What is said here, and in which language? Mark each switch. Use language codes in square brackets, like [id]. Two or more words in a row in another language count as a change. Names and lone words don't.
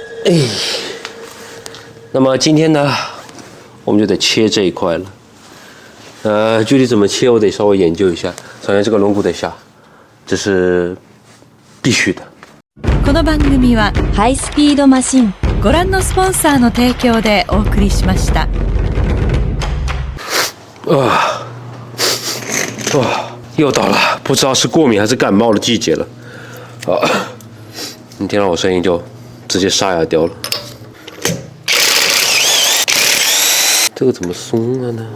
[zh] 哎，那么今天呢，我们就得切这一块了。具体怎么切，我得稍微研究一下。首先，这个龙骨得下，这是必须的。 [ja] この番組はハイスピードマシンご覧のスポンサーの提供でお送りしました。 [zh] 又到了，不知道是过敏还是感冒的季节了。你听到我声音就直接沙哑掉了。这个怎么松了呢？